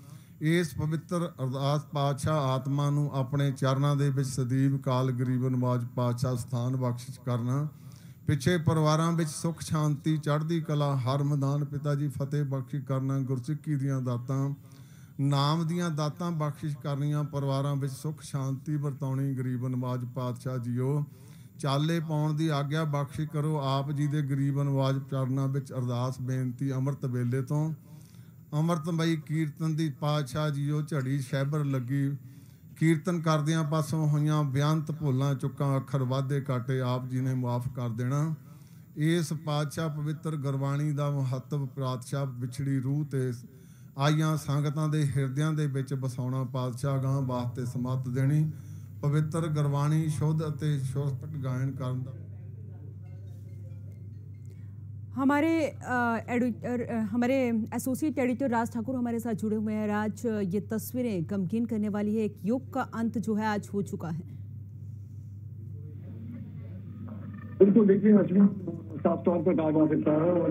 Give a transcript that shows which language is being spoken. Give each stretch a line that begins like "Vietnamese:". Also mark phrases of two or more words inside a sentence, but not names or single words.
Punjabi: ਇਸ ਪਵਿੱਤਰ ਅਰਦਾਸ ਪਾਤਸ਼ਾਹ ਆਤਮਾ ਨੂੰ ਅਪਣੇ ਚਰਨਾਂ ਦੇ ਵਿੱਚ ਸਦੀਵ ਕਾਲ ਗਰੀਬ ਨਵਾਜ਼ ਪਾਤਸ਼ਾਹ ਸਥਾਨ ਬਖਸ਼ਿਸ਼ ਕਰਨਾ। ਪਿੱਛੇ ਪਰਿਵਾਰਾਂ ਵਿੱਚ ਸੁੱਖ ਸ਼ਾਂਤੀ ਚੜ੍ਹਦੀ ਕਲਾ ਹਰ ਮੈਦਾਨ ਪਿਤਾ ਜੀ ਫਤਿਹ ਬਖਸ਼ੀ ਕਰਨਾ। ਗੁਰਸਿੱਖੀ ਦੀਆਂ ਦਾਤਾਂ ਨਾਮ ਦੀਆਂ ਦਾਤਾਂ ਬਖਸ਼ਿਸ਼ ਕਰਨੀਆਂ ਪਰਿਵਾਰਾਂ ਵਿੱਚ ਸੁੱਖ ਸ਼ਾਂਤੀ ਵਰਤਾਉਣੀ ਗਰੀਬ ਨਵਾਜ਼ ਪਾਤਸ਼ਾਹ ਜੀਓ ਚਾਲੇ ਪਾਉਣ ਦੀ ਆਗਿਆ ਬਖਸ਼ਿਸ਼ ਕਰੋ। ਆਪ ਜੀ ਦੇ ਗਰੀਬ ਨਵਾਜ਼ ਚਰਨਾਂ ਵਿੱਚ ਅਰਦਾਸ ਬੇਨਤੀ। ਅੰਮ੍ਰਿਤ ਵੇਲੇ ਤੋਂ ਅੰਮ੍ਰਿਤਮਈ ਕੀਰਤਨ ਦੀ ਪਾਤਸ਼ਾਹ ਜੀਓ ਝੜੀ ਸ਼ਹਿਬਰ ਲੱਗੀ। ਕੀਰਤਨ ਕਰਦਿਆਂ ਪਾਸੋਂ ਹੋਈਆਂ ਬੇਅੰਤ ਭੁੱਲਾਂ ਚੁੱਕਾਂ ਅੱਖਰ ਵਾਧੇ ਕਾਟੇ ਆਪ ਜੀ ਨੇ ਮੁਆਫ ਕਰ ਦੇਣਾ। ਇਸ ਪਾਤਸ਼ਾਹ ਪਵਿੱਤਰ ਗੁਰਬਾਣੀ ਦਾ ਮਹੱਤਵ ਪਾਤਸ਼ਾਹ ਵਿਛੜੀ ਰੂਹ ਤੇ ਆਈਆਂ ਸੰਗਤਾਂ ਦੇ ਹਿਰਦਿਆਂ ਦੇ ਵਿੱਚ ਵਸਾਉਣਾ ਪਾਤਸ਼ਾਹ ਗਾਂ ਵਾਸਤੇ ਸਮੱਤ ਦੇਣੀ। ਪਵਿੱਤਰ ਗੁਰਬਾਣੀ ਸ਼ੁੱਧ ਅਤੇ ਸੁਰਤਕ ਗਾਇਨ ਕਰਨ ਦਾ
Hindi: हमारे एसोसिएट एडिटर राज ठाकुर हमारे साथ जुड़े हुए हैं। राज, ये तस्वीरें गमगीन करने वाली है। एक युग का अंत जो है आज हो चुका है। बिल्कुल, देखिए अश्विन, साफ तौर पर कहा जा सकता है और